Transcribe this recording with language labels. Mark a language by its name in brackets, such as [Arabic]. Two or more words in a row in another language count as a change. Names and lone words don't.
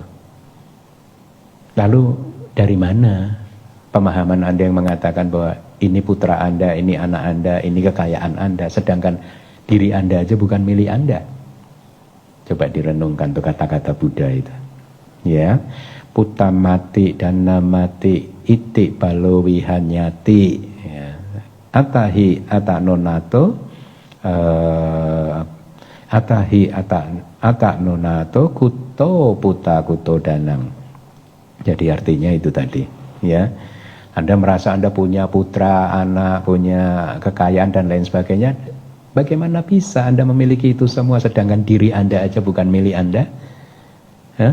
[Indonesian] Lalu dari mana pemahaman Anda yang mengatakan bahwa ini putra Anda, ini anak Anda, ini kekayaan Anda, sedangkan diri Anda aja bukan milik Anda? Coba direnungkan tuh kata-kata Buddha itu. [Pali] Ya, puta mati dan namati iti balo wihanyati. [Indonesian] Ya. [Pali] Atahi atanonato atahi atanonato kuto puta kuto danang. [Indonesian] Jadi artinya itu tadi, ya. Anda merasa Anda punya putra, anak, punya kekayaan dan lain sebagainya. Bagaimana bisa Anda memiliki itu semua sedangkan diri Anda aja bukan milik Anda? Hah?